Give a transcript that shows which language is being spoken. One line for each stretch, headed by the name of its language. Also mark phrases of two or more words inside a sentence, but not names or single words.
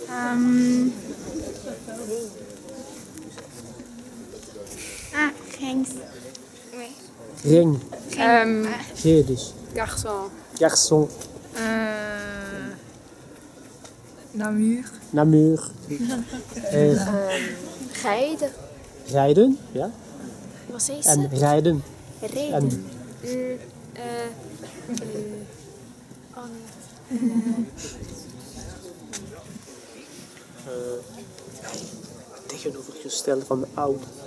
Dutch: Ring. Ring. G dus. Garçon. Garçon. Namur. Namur. R. Rijden. Rijden, ja. Wat is En rijden. Rijden. Tegenovergestelde van oud.